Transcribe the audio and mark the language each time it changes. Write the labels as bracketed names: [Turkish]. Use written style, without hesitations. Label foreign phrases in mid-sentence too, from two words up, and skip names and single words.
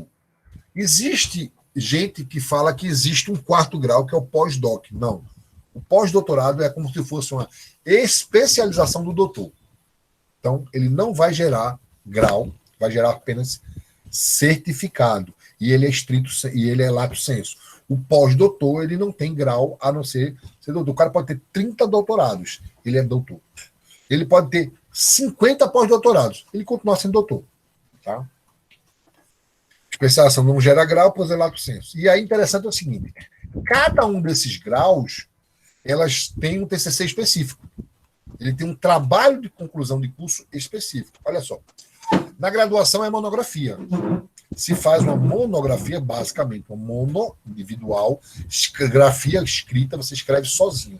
[Portuguese] Existe gente que fala que existe um quarto grau, que é o pós-doc. Não. O pós-doutorado é como se fosse uma especialização do doutor. Então, ele não vai gerar grau, vai gerar apenas certificado. E ele é estrito, e ele é [Latin] lato sensu. [Portuguese] O pós-doutor, ele não tem grau, a não ser doutor. O cara pode ter 30 doutorados, ele é doutor. Ele pode ter 50 pós-doutorados, ele continua sendo doutor. Tá? Especialização não gera grau, pois é [Latin] lato sensu. [Portuguese] E aí, interessante é o seguinte: cada um desses graus, elas têm um TCC específico. Ele tem um trabalho de conclusão de curso específico. Olha só. Na graduação é monografia. Se faz uma monografia, basicamente, uma mono individual, grafia escrita, você escreve sozinho.